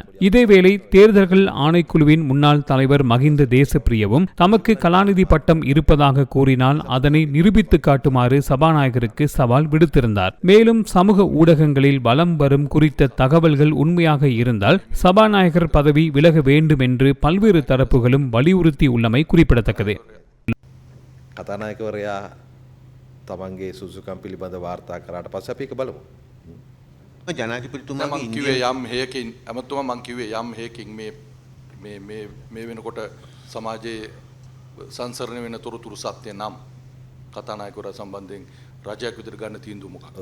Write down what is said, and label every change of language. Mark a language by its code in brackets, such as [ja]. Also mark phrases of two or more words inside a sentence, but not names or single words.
[ta] இதேவேளை தேர்தல்கள் ஆணைக்குழுவின் முன்னாள் தலைவர் மஹிந்த தேசப்பிரியவும் தமக்கு கலாநிதி பட்டம் இருப்பதாக கூறினால் அதனை நிரூபித்து காட்டுமாறு சபாநாயகருக்கு சவால் விடுத்திருந்தார். மேலும் சமூக ஊடகங்களில் வலம் வரும் குறித்த தகவல்கள் உண்மையாக இருந்தால் சபாநாயகர் பதவி விலக வேண்டும் என்று பல்வேறு தரப்புகளும் வலியுறுத்தி உள்ளமை குறிப்பிடத்தக்கது. [si] කතානායකවරයා තමන්ගේ සුසුකම් පිළිබඳ වාර්තා කරාට පස්සේ අපි ඒක බලමු. ජනාධිපතිතුමාගේ කිව්වේ යම් හේයකින් අමතුමා මං කිව්වේ යම් හේයකින් මේ වෙනකොට සමාජයේ සංසරණ වෙන තොරතුරු සත්‍ය නම් කතානායකවරයා සම්බන්ධයෙන් රජයක් විතර ගන්න තීන්දුව මොකක්ද?